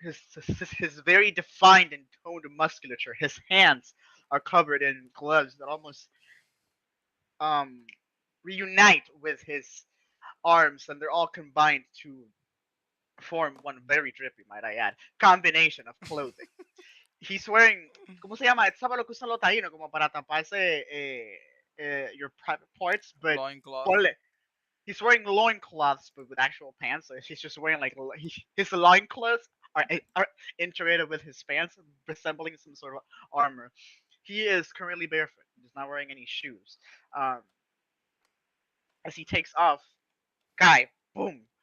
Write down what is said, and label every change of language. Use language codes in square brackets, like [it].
[en] So his very defined and toned musculature. His hands are covered in gloves that almost um reunite with his arms, and they're all combined to form one very drippy, might I add, combination of clothing. He's wearing, [es] ¿cómo se llama? ¿Sabes lo que usan los taínos como para taparse [en] your private parts? But Loincloth. [es] ponle, [en] he's wearing loincloths, but with actual pants. So he's just wearing like his loincloths are integrated with his pants, resembling some sort of armor. He is currently barefoot. He's not wearing any shoes. Um, as he takes off, guy, boom.